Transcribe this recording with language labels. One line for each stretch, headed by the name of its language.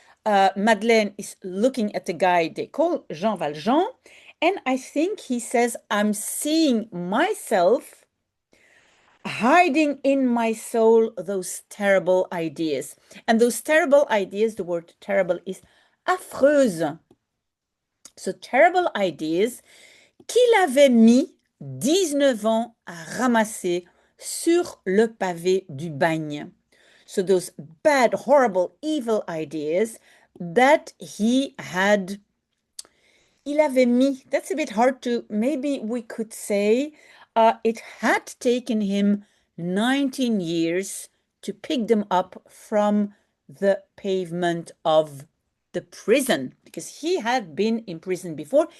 English: Madeleine is looking at the guy they call Jean Valjean. And I think he says, I'm seeing myself hiding in my soul those terrible ideas. And those terrible ideas, the word terrible is affreuse. So terrible ideas
French: qu'il avait mis 19 ans à ramasser sur le pavé du bagne.
English: So those bad, horrible, evil ideas that he had,
French: il avait mis,
English: that's a bit hard to, maybe we could say, it had taken him 19 years to pick them up from the pavement of the prison, because he had been in prison before.